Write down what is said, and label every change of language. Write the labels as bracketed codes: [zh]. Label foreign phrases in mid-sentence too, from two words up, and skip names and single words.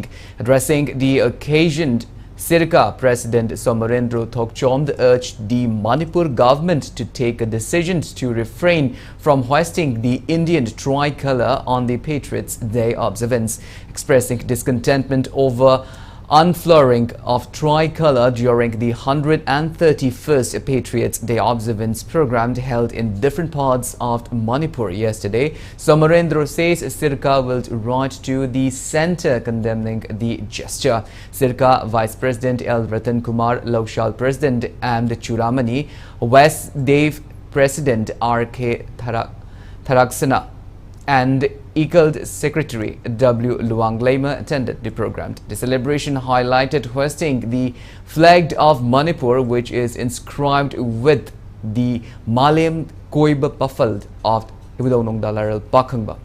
[en] Addressing the occasion, SIRCA President Somarendra Thokchomd urged the Manipur government to take a decision to refrain from hoisting the Indian tricolour on the Patriots' Day observance, expressing discontentment over unfurling of tricolour during the 131st Patriots' Day observance program held in different parts of Manipur yesterday. Somarendra says SIRCA will write to the centre condemning the gesture. SIRCA Vice President L. Ratan Kumar, Lokshal President M. Churamani, West Dev President R.K. Tharaksana and ECLD Secretary W. Luang Lema attended the program. The celebration highlighted hoisting the flag of Manipur, which is inscribed with the Malayam Koiba Pafald of Ibidonong Dalaral Pakhangba.